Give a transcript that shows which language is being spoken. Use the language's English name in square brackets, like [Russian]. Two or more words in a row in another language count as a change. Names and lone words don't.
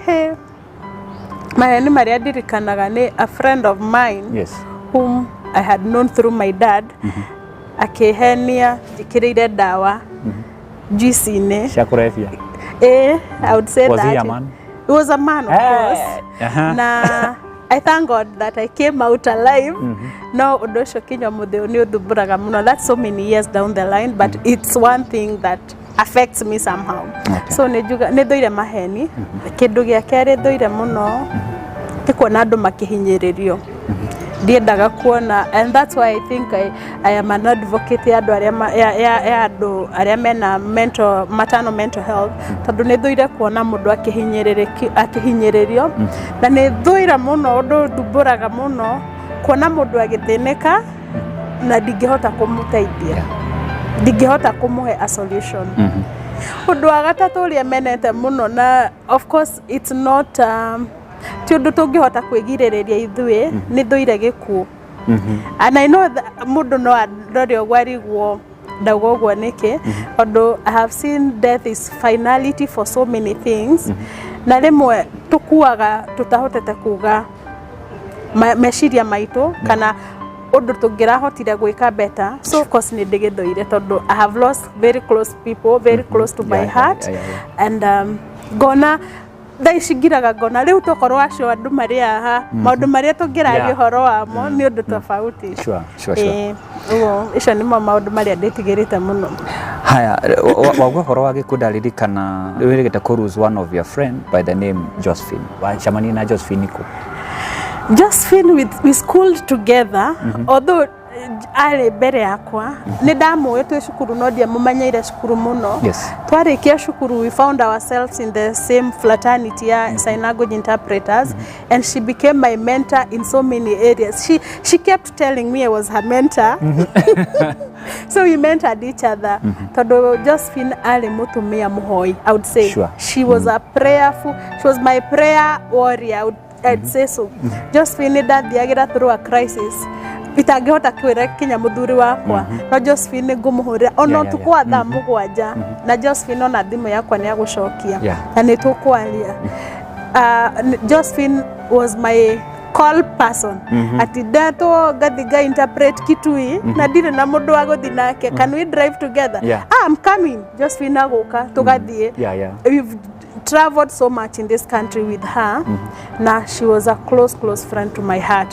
[Kikuyu] Maheni marĩa ndirikanaga nĩ [English] a friend of mine whom I had known through my dad. [Kikuyu] Akihenia njikĩrĩire ndawa juice-inĩ cia kũrebia. [English] I would say was that. He a man? He was a man, of course. Na I thank God that I came out alive. [Kikuyu] No ũndũ ũcio kinya mũthĩ nĩ ũthumbũraga mũno. [English] That's so many years down the line, but it's one thing that affects me somehow. [Kikuyu] So nĩ thũire maheni. Kĩndũ gĩa kerĩ thũire mũno nĩ kuona andũ makĩhinyĩrĩrio. Ndiendaga kuona, [English] and that's why I think I am an advocate [Kikuyu] ya andũ arĩa mena [English] maternal mental health. [Kikuyu] Tondũ nĩ thũire kuona mũndũ akĩhinyĩrĩrio. Na nĩ thũire mũno ũndũ thumbũraga mũno kuona mũndũ agĩthĩnĩka na ndingĩhota kũmũteithia. Ndingĩhota kũmũhe [English] a solution. [Kikuyu] Ũndũ wa gatatũ ũrĩa menete mũno, na [English] of course it's not [Kikuyu] ti ũndũ tũngĩhota kwĩgirĩrĩria ithuĩ, nĩ thũire gĩkuũ. [English] And I know that [Kikuyu] mũndũ no arore ũguo arigwo ndauga ũguo nĩkĩ, tondũ [English] I have seen death is finality for so many things. [Kikuyu] Na rĩmwe tũkuaga tũtahotete kuga meciria maitũ kana ũndũ tũngĩrahotire gwĩka better. [English] So of course [Kikuyu] nĩ ndĩgĩthũire tondũ [English] I have lost very close people, very close to my heart. [Kikuyu] And ngona thaici ngiraga ngona rĩu tokorwo acio andũ marĩ haha, maũndũ marĩa tũngĩraria ũhoro wamo nĩ ũndũ tofauti. Icio nĩmo maũndũ marĩa ndĩtigĩrĩte mũno. Haya, wauga ũhoro wa gĩkuũ ndaririkana wĩrĩgĩte kũ [English] lose one of your friend [Kikuyu] by the name Josephine. Wacemania na Josephine kũ? Josephine, [English] we schooled together, although [Kikuyu] arĩ mbere yakwa. Nĩ ndamũĩ twĩ cukuru no ndiamũmenyeire cukuru mũno. Twarĩkia cukuru, [English] we found ourselves in the same fraternity ya sign language interpreters, and she became my mentor in so many areas. She kept telling me I was her mentor. So we mentored each other. [Kikuyu] Tondũ Josephine arĩ mũtumia mũhoi, [English] I would say. She was a prayerful, she was my prayer warrior, I'd say so. Josephine ndathiagĩra through a crisis. [Kikuyu] Itangĩhota kwĩra kinya mũthuri wakwa. No Josephine ngũmũhũrĩra ona ũtukũ wa thaa mũgwanja. Na Josephine ona thimũ yakwa nĩ agũcokia. Na nĩ tũkwaria. [English] Josephine was my call person. [Kikuyu] Ati ndatwo ngathi interpret Kitui na ndirĩ na mũndũ wa gũthi nake. [English] Can we drive together? I'm coming. [Kikuyu] Josephine agũka tũgathiĩ. [English] traveled so much in this country with her. Na she was a close friend to my heart.